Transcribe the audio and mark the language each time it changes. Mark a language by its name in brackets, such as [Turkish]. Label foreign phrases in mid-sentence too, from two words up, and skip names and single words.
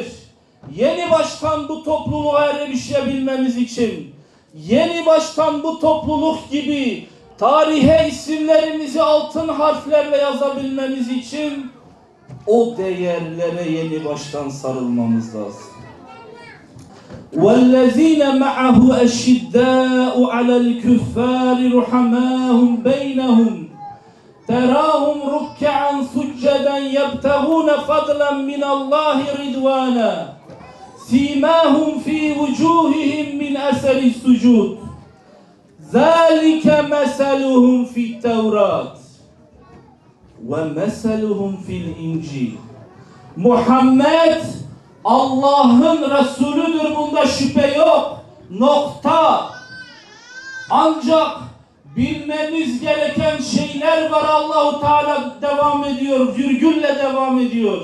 [Turkish] Yeni baştan bu topluluğa erişebilmemiz için, yeni baştan bu topluluk gibi tarihe isimlerimizi altın harflerle yazabilmemiz için o değerlere yeni baştan sarılmamız lazım. [Arabic] وَالَّذ۪ينَ مَعَهُ أَشِدَّاءُ عَلَى الْكُفَّارِ رُحَمَاهُمْ بَيْنَهُمْ تَرَاهُمْ رُكَّعًا سُجَّدًا يَبْتَغُونَ فَضْلًا مِنَ اللّٰهِ رِضْوَانًا سِيمَاهُمْ فِي وُجُوهِهِمْ مِنْ أَثَرِ السُّجُودِ ذَٰلِكَ مَثَلُهُمْ فِي التَّوْرَاتِ وَمَثَلُهُمْ فِي الْإِنْجِيلِ. [Turkish] Muhammed Allah'ın Resulüdür, bunda şüphe yok. Nokta. Ancak bilmemiz gereken şeyler var. Allahu Teala devam ediyor, virgülle devam ediyor.